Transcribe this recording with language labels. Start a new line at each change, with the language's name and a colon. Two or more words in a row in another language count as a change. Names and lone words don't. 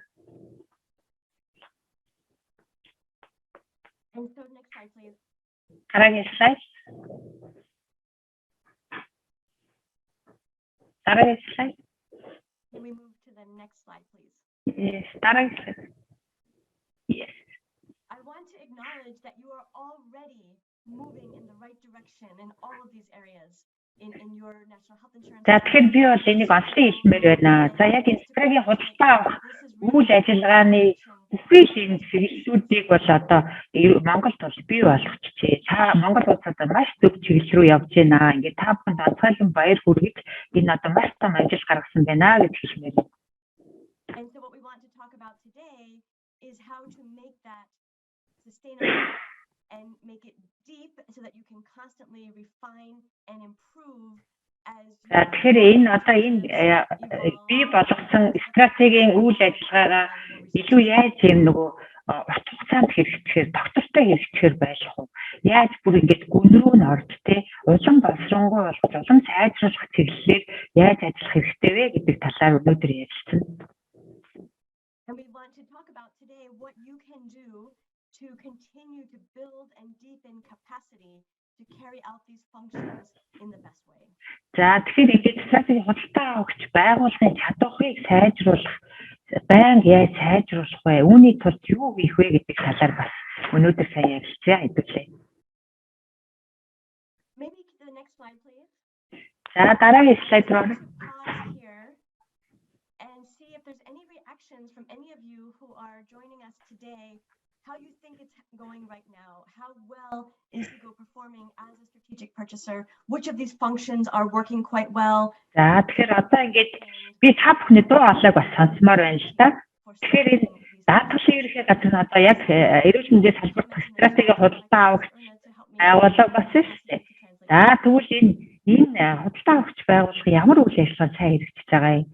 English: And so next slide, please.
Mongolian: Дараагийн слайд. Дараагийн слайд.
English: Can we move to the next slide, please? Yes,
Mongolian: дараагийн слайд.
English: Yes. I want want to acknowledge that you are already moving in the right direction in all of these areas in your national health insurance.
Mongolian: За тэгэхээр би бол энийг онцлог хэлмээр байна. За яг энэ стратегийн худалдаа авах үйл ажиллагааны бүхий л энэ чиглэлүүдийг бол одоо Монголд бол бий болгочихжээ. Та Монгол улсад маш зөв чиглэл рүү явж байна. Ингээд та бүхэнд онцгойлон баяр хүргэж энэ одоо маш том ажил гаргасан байна гэж хэлмээр байна.
English: And so what we want to talk about today is how to make that sustainable and make it deep so that you can constantly refine and improve as
Mongolian: За тэгэхээр энэ одоо энэ бий болгосон стратегийн үйл ажиллагаагаа илүү яаж юм нөгөө урт хугацаанд хэрэгжихээр доктортой хэрэгжихээр байх уу? Яаж бүр ингэж гүн рүү н орж тэ улам боловсронгуй болгож улам сайжруулах чиглэлээр яаж ажиллах хэрэгтэй вэ гэдэг талаар өнөөдөр ярилцсан.
English: And we want to talk about today what you can do to continue to build and deepen capacity to carry out these functions in the best way.
Mongolian: За тэгэхээр ингэж стратегийн худалдаа авахч байгууллагын чадварыг сайжруулах байнга яаж сайжруулах вэ? Үүний тулд юу хийх вэ гэдэг талаар бас өнөөдөр сайн ярилцъя хэдүүлээ.
English: Maybe the next slide please.
Mongolian: За дараагийн слайд руу
English: Pause here and see if there's any reactions from any of you who are joining us today. How you think it's going right now? How well is Hugo performing as a strategic purchaser? Which of these functions are working quite well?
Mongolian: За тэгэхээр одоо ингэж би та бүхний дуу хоолойг бас сонсомоор байна л да. Тэгэхээр энэ даатгалын ерөнхий газар нь одоо яг эрүүл мэндийн салбарт стратегийн худалдаа авахч байгууллага бас шүү дээ. За тэгвэл энэ худалдаа авахч байгууллага ямар үйл ажиллагаа сайн хэрэгжиж байгаа юм?